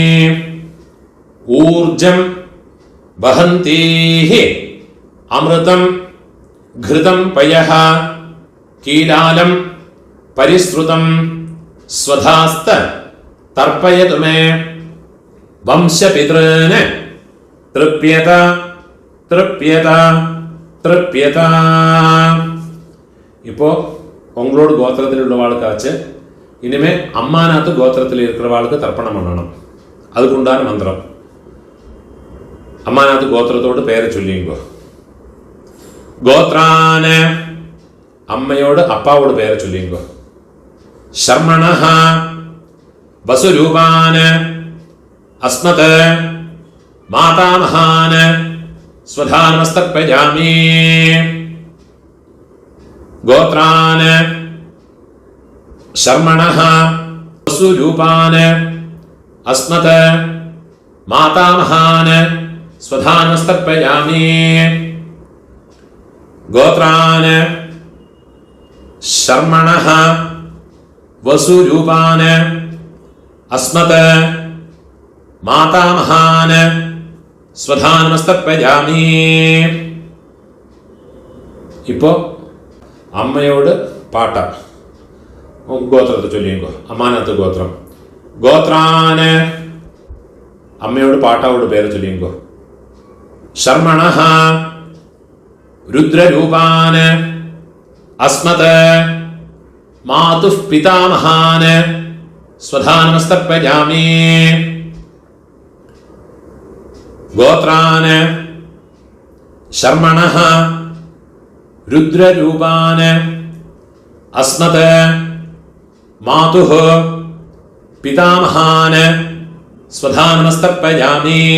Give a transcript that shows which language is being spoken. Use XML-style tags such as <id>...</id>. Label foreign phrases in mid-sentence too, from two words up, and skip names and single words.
<sa>ऊर्जं वहन्तीः अमृतं घृतं पयः कीलालं परिसृतं स्वधास्त तर्पयतु मे। वंशपितॄन् तृप्यत तृप्यत तृप्यत।</sa> <ta>இப்போ உங்களோட கோத்திரத்தில் உள்ளவாளுக்காச்சு இனிமே அம்மாநாத்து கோத்திரத்தில் இருக்கிறவாளுக்கு தர்ப்பணம் பண்ணணும். அதுக்கு உண்டான மந்திரம். அம்மாநாத்து கோத்திரத்தோடு பேரை சொல்லிங்கோ. கோத்ரான அம்மையோடு அப்பாவோட பேரை சொல்லிங்கோ.</ta> <sa>शर्मणः वसुरूपान् अस्मत् मातामहान् स्वधा नमस्तर्पयामि। गोत्रान् शर्मणः वसुरूपान् अस्मत् मातामहान् स्वधा नमस्तर्पयामि। गोत्रान् शर्मणः वसुरूपान् अस्मत् मातामहान् स्वधा नमस्तर्पयामि।</sa> <ta>இப்போ அம்மையோடு பாட்டா கோத்திரத்தை சொல்லிங்கோ. அம்மாநாத்து கோத்திரம். கோத்ரான் அம்மையோடு பாட்டாவோட பேரை சொல்லிங்கோ.</ta> <sa>शर्मणः रुद्ररूपान् अस्मत् मातुः पितामहान् स्वधा नमस्तर्पयामि। गोत्रान् शर्मणः रुद्ररूपान् अस्मत् मातुः पितामहान् स्वधा नमस्तर्पयामि।</sa>